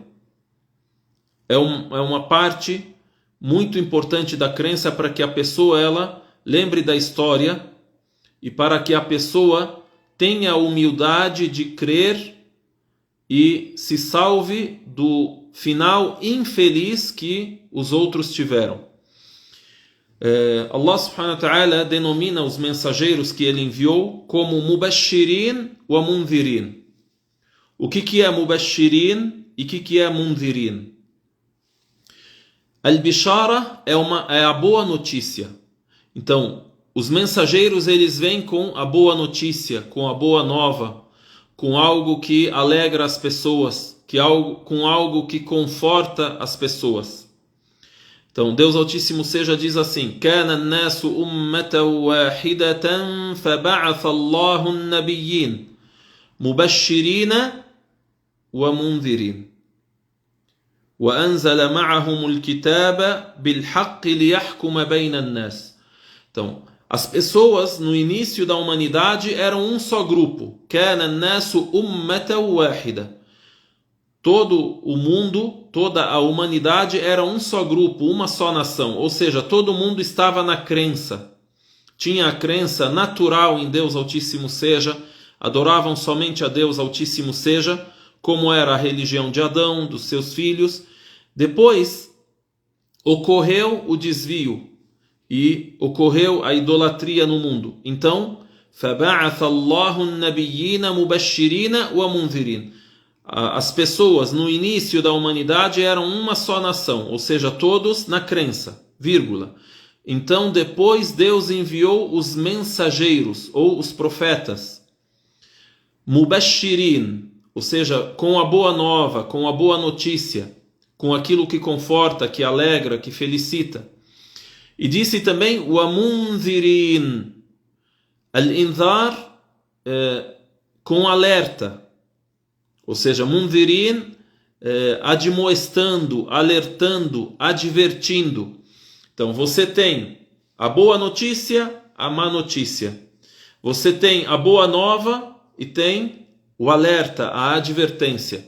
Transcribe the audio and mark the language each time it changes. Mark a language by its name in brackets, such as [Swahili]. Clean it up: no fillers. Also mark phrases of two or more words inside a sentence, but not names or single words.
[Portuguese] É uma parte muito importante da crença para que a pessoa ela lembre da história e para que a pessoa tenha a humildade de crer e se salve do final infeliz que os outros tiveram. [Arabic] الله سبحانه وتعالى [Portuguese] denomina os mensageiros que ele enviou como [Arabic] مبشرين ومنذرين. [Portuguese] O que é Mubashirin e o que é Mundhirin? Al-Bishara é a boa notícia. Então, os mensageiros eles vêm com a boa notícia, com a boa nova, com algo que alegra as pessoas, com algo que conforta as pessoas. Então, Deus Altíssimo Seja diz assim: [Arabic] كَانَ النَّاسُ أُمَّةً وَاحِدَةً فَبَعَثَ اللَّهُ النَّبِيِّينَ مُبَشِّرِينَ وَمُنذِرِينَ وَأَنزَلَ مَعَهُمُ الْكِتَابَ بِالْحَقِّ لِيَحْكُمَ بَيْنَ النَّاسِ. [Portuguese] Então, as pessoas no início da humanidade eram um só grupo. [Arabic] كَانَ النَّاسُ أُمَّةً وَاحِدَةً. [Portuguese] Todo o mundo, toda a humanidade era um só grupo, uma só nação. Ou seja, todo mundo estava na crença. Tinha a crença natural em Deus Altíssimo Seja, adoravam somente a Deus Altíssimo Seja, como era a religião de Adão, dos seus filhos. Depois ocorreu o desvio e ocorreu a idolatria no mundo. Então, [Arabic] فَبَعَثَ اللَّهُ النَّبِيِّينَ مُبَشِّرِينَ وَمُنذِرِينَ. [Portuguese] As pessoas no início da humanidade eram uma só nação, ou seja, todos na crença, vírgula. Então depois Deus enviou os mensageiros, ou os profetas, Mubashirin, ou seja, com a boa nova, com a boa notícia, com aquilo que conforta, que alegra, que felicita. E disse também o Amunzirin, al-Inzar, com alerta. Ou seja, Mundhirin, admoestando, alertando, advertindo. Então você tem a boa notícia, a má notícia. Você tem a boa nova e tem o alerta, a advertência.